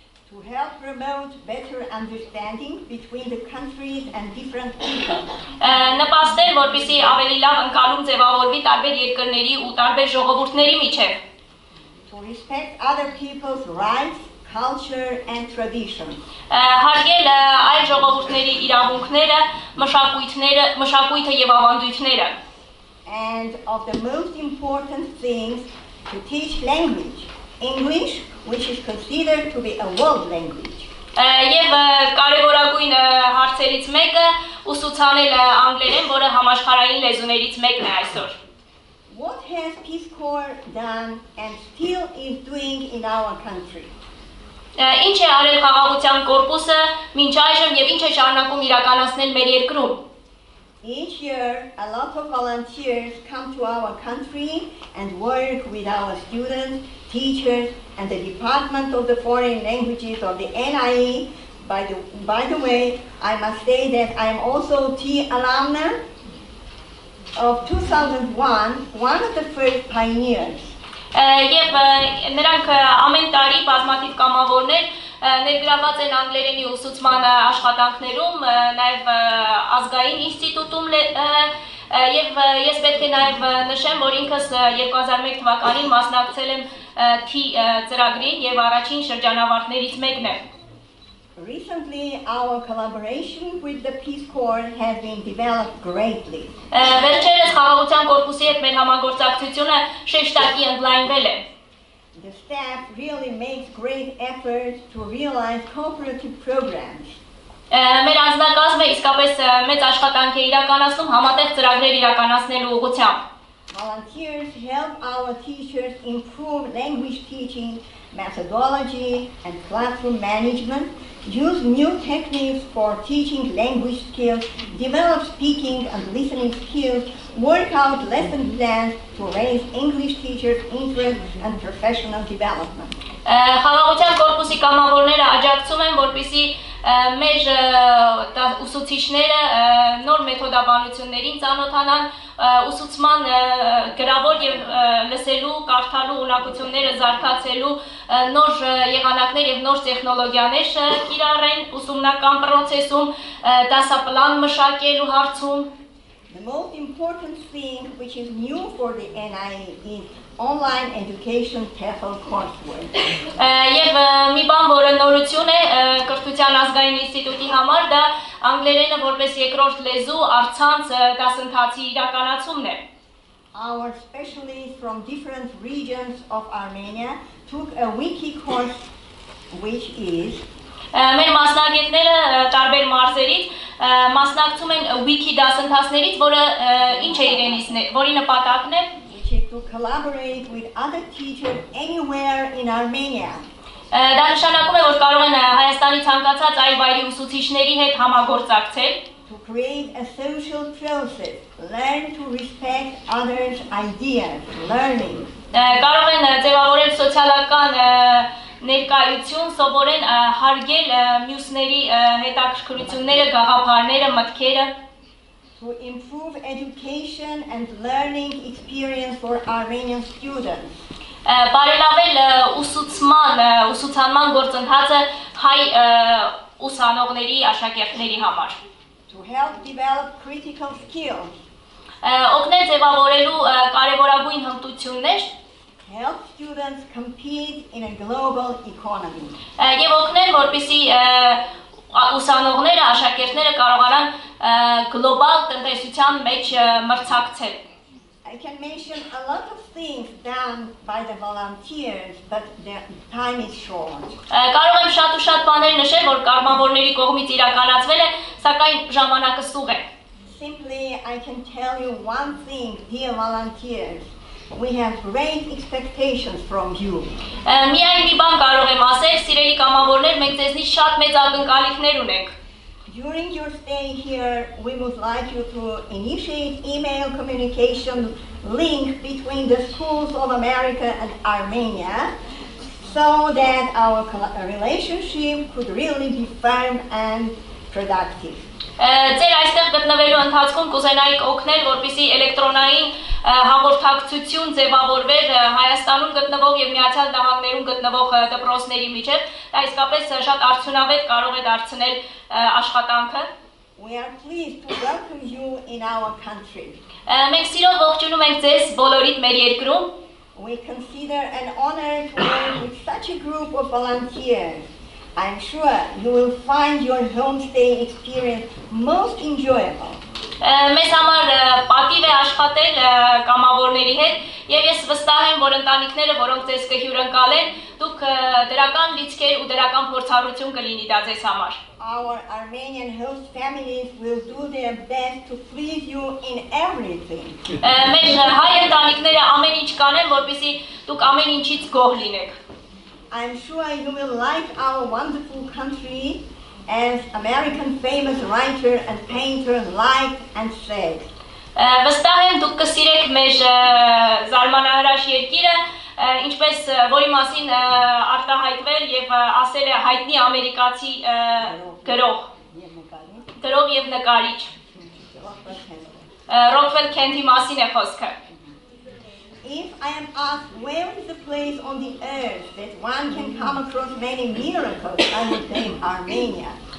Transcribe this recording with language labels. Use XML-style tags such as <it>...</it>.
<en>To help promote better understanding between the countries and different people.</en> <hy>Նպաստել, որպեսզի ավելի լավ ընկալում ձևավորվի տարբեր երկրների ու տարբեր ժողովուրդների միջև։</hy> <en>To respect other people's rights, culture and tradition.</en> <hy>Հարգել այլ ժողովուրդների իրավունքները, մշակույթը եւ ավանդույթները։</hy> <en>And of the most important things, to teach language, English, which is considered to be a world language.</en> <hy>Եվ կարևորագույն հարցերից մեկը ուսուցանել անգլերեն, որը համաշխարհային լեզուներից մեկն է այսօր։</hy> <en>What has Peace Corps done and still is doing in our country?</en> <hy>Ինչ է արել խաղաղության կորպուսը մինչ այժմ եւ ինչ է շարունակում իրականացնել մեր երկրում։</hy> <en>Each year, a lot of volunteers come to our country and work with our students, teachers, and the Department of the Foreign Languages of the NIE. By the way, I must say that I'm also T alumna of 2001, one of the first pioneers.</en> <hy>Եվ նրանք ամեն տարի բազմաթիվ կամավորներ ներգրաված են անգլերենի ուսուցման աշխատանքներում, նաև ազգային ինստիտուտում եւ ես պետք է նաև նշեմ, որ ինքս 2001 թվականին մասնակցել եմ T ծրագրին եւ առաջին շրջանավարտներից մեկն է։</hy> <en>Recently, our collaboration with the Peace Corps has been developed greatly.</en> <hy>Վերջերս խաղաղության կորպուսի հետ մեր համագործակցությունը շեշտակի ընդլայնվել է։</hy> <en>The staff really makes great efforts to realize cooperative programs.</en> <hy>Մեր անձնակազմը իսկապես մեծ աշխատանք է իրականացնում համատեղ ծրագրեր իրականացնելու ուղղությամբ։</hy> <en>Volunteers help our teachers improve language teaching, methodology, and classroom management, use new techniques for teaching language skills, develop speaking and listening skills, work out lesson plans to raise English teachers' interest and professional development.</en> <hy>Խաղաղության կորպուսի կամավորները աջակցում են, որպեսզի մեր ուսուցիչները նոր մեթոդաբանություններին ծանոթանան, ուսուցման գրավոր եւ լսելու, կարդալու ունակությունները զարգացելու նոր եղանակներ եւ նոր տեխնոլոգիաներ կիրառեն ուսումնական process-ում, դասապլան մշակելու հարցում։</hy> <en>The most important thing which is new for the NIE is online education TEFL coursework.</en> <hy>Եվ մի բան, որը նորություն է կրթության ազգային ինստիտուտի համար, դա անգլերենը որպես երկրորդ լեզու առցանց դասընթացի իրականացումն է։</hy> <en>Our specialists from different regions of Armenia took a wiki course which is</en> <hy>Մեր մասնագետները տարբեր մարզերից մասնակցում են wiki դասընթացներից, որը ինչ է իրենից, որի նպատակն է</hy> <en>to collaborate with other teachers anywhere in Armenia.</en> <hy>Դա նշանակում է, որ կարող են Հայաստանի ցանկացած այլ վայրի ուսուցիչների հետ համագործակցել</hy> <en>to create a social process, learn to respect others' ideas, learning.</en> <hy>Կարող են ձևավորել սոցիալական ներկայություն, սովորեն հարգել մյուսների հետաքրքրությունները, գաղափարները, մտքերը</hy> <en>to improve education and learning experience for Armenian students.</en> <hy>Բարելավել ուսուցանման գործընթացը հայ ուսանողների, աշակերտների համար։</hy> <en>To help develop critical skills.</en> <hy>Օգնել ձևավորելու կարևորագույն հմտություններ</hy> <en>help students compete in a global economy.</en> <hy>Եվ օգնել, որպեսզի ուսանողները, աշակերտները կարողանան գլոբալ տնտեսության մեջ մրցակցել։</hy> <en>I can mention a lot of things done by the volunteers, but the time is short.</en> <hy>Կարող եմ շատ ու շատ բաներ նշել, որ կազմավորների կողմից իրականացվել է, սակայն ժամանակը սուղ է։</hy> <en>Simply I can tell you one thing, dear volunteers. We have great expectations from you.</en> <hy>Միայն մի բան կարող եմ ասել, սիրելի կամավորներ, մենք ձեզնից շատ մեծ ակնկալիքներ ունենք։</hy> <en>During your stay here, we would like you to initiate email communication link between the schools of America and Armenia so that our relationship could really be firm and productive.</en> <hy>Ձեր այստեղ գտնվելու ընթացքում կուզենայիք օգնել, որպեսզի էլեկտրոնային հաղորդակցություն ձևավորվեր Հայաստանում գտնվող եւ Միացյալ Նահանգներում գտնվող դպրոցների միջեւ, դա իսկապես շատ արդյունավետ կարող է դարձնել աշխատանքը։</hy> <en>We are pleased to welcome you in our country.</en> <hy>Մենք սիրով ողջունում ենք ձեզ բոլորիդ մեր երկրում։</hy> <en>We consider an honor to work with such a group of volunteers. I'm sure you will find your homestay experience most enjoyable.</en> <hy>Մեզ համար պատիվ է աշխատել կամավորների հետ եւ ես վստահ եմ, որ ընտանիքները, որոնք ձեզ կհյուրընկալեն, դուք դրական լիցքեր ու դրական փորձառություն կլինի դա ձեզ համար։</hy> <en>Our Armenian host families will do their best to please you in everything.</en> <hy>Մեր հայ ընտանիքները ամեն ինչ կանեն, որպեսզի դուք ամեն ինչից գոհ լինեք։</hy> <en>I'm sure you will like our wonderful country as American famous writer and painter liked and said.</en> <hy>Վստահ եմ դուք կսիրեք մեր զարմանահրաշ երկիրը, ինչպես որի մասին արտահայտվել եւ ասել է հայտնի ամերիկացի գրող եւ նկարիչ Ռոքվել Քենթի մասին է խոսքը։</hy> <en>If I am asked where is the place on the earth that one can come across many miracles, I would say Armenia.</en>